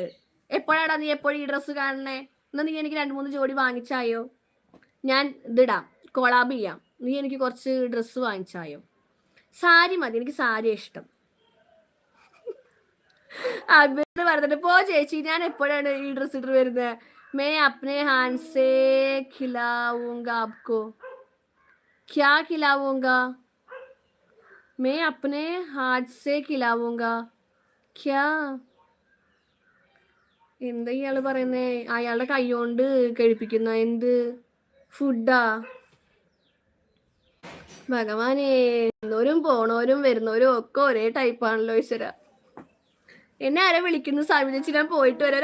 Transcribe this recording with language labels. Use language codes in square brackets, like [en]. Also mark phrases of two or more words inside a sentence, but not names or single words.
[ml] എപ്പോഴാടാ നീ എപ്പോഴും ഈ ഡ്രസ്സ് കാണണേ? എന്നാ നീ എനിക്ക് 2-3 ജോഡി വാങ്ങിച്ചായോ? ഞാൻ ഇതിടാം, കൊളാബ് ചെയ്യാം. നീ എനിക്ക് കുറച്ച് ഡ്രസ്സ് വാങ്ങിച്ചായോ? സാരി മതി, എനിക്ക് സാരി ഇഷ്ടം. അഭിനന്ദ പറഞ്ഞിട്ട് പോ ചേച്ചി, ഞാൻ എപ്പോഴാണ് ഈ ഡ്രസ്സ് ഇട്ട് വരുന്നത്? [hi] मैं अपने हाथ से खिलाऊंगा आपको. क्या खिलाऊंगा? मैं अपने हाथ से खिलाऊंगा. क्या? [ml] എന്താ ഇയാള് പറയുന്നേ? അയാളുടെ കൈ കൊണ്ട് കഴിപ്പിക്കുന്ന എന്ത് ഫുഡാ? ഭഗവാനെ, വരുന്നവരും പോണവരും വരുന്നവരും ഒക്കെ ഒരേ ടൈപ്പാണല്ലോ ഈശ്വര. എന്നെ ആരെ വിളിക്കുന്നു? സാവിനിച്ച് ഞാൻ പോയിട്ട് വരാം.